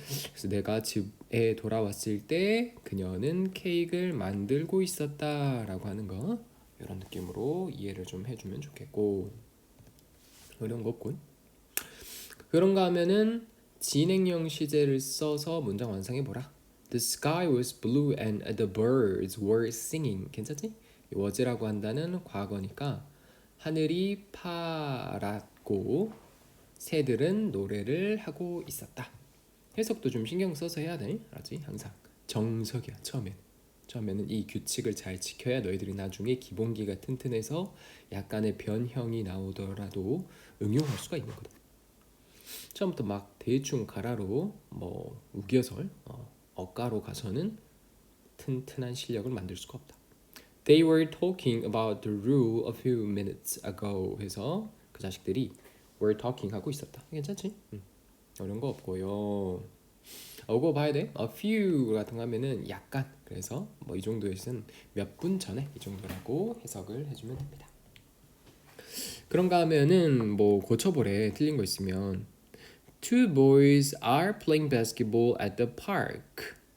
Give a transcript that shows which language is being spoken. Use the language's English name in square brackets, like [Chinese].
[Korean] 그래서 내가 집에 돌아왔을 때 그녀는 케이크를 만들고 있었다라고 하는 거 이런 느낌으로 이해를 좀 해주면 좋겠고 어려운 거 없고 그런가 하면은 진행형 시제를 써서 문장 완성해보라. [English] The sky was blue and the birds were singing. [Korean] 괜찮지? was라고 한다는 과거니까 하늘이 파랗고 새들은 노래를 하고 있었다. 해석도 좀 신경 써서 해야 돼. 알았지? 항상 정석이야. 처음에는 이 규칙을 잘 지켜야 너희들이 나중에 기본기가 튼튼해서 약간의 변형이 나오더라도 응용할 수가 있는 거다. 처음부터 막 대충 가라로 뭐 우겨설 어가로 가서는 튼튼한 실력을 만들 수가 없다. [English] They were talking about the rule a few minutes ago [Korean] 해서 그 자식들이 [English] were talking [Korean] 하고 있었다. 괜찮지? 어려운 거 없고요. 이거 봐야 돼. A few 같은 거 하면은 약간 그래서 뭐 이 정도에서는 몇 분 전에 이 정도라고 해석을 해주면 됩니다. 그런가 하면은 뭐 고쳐보래. 틀린 거 있으면 [English] Two boys are playing basketball at the park.